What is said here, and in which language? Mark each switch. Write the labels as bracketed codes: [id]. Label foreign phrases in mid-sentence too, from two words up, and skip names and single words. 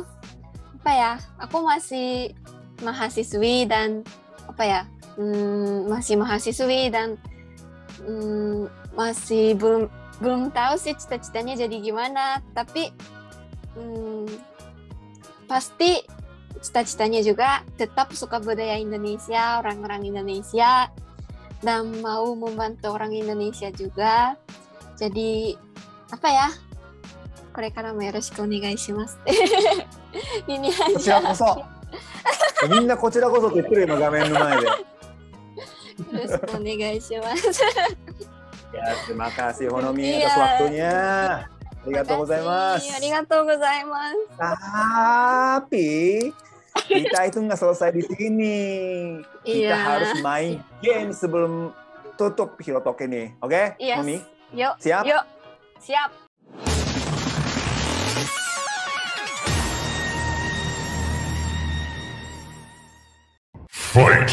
[id] Aku masih mahasiswi dan masih belum tahu sih cita-citanya jadi gimana, tapi pasti cita-citanya juga tetap suka budaya Indonesia, orang-orang Indonesia, dan mau membantu orang Indonesia juga. [ja] Jadi これからもよろしくお願いします. [id] Ini aja. [ja] みんなこちらこそって言ってる今画面の前で。よろしくお願いします. [id] Ya, terima kasih Honomi atas waktunya. [ja] ありがとうございます. ありがとうございます. [id] Tapi kita itu nggak selesai di sini. Kita harus main game sebelum tutup Hirotoki nih. Oke, Honomi? Yuk. Siap? Yuk. Siap. Fight.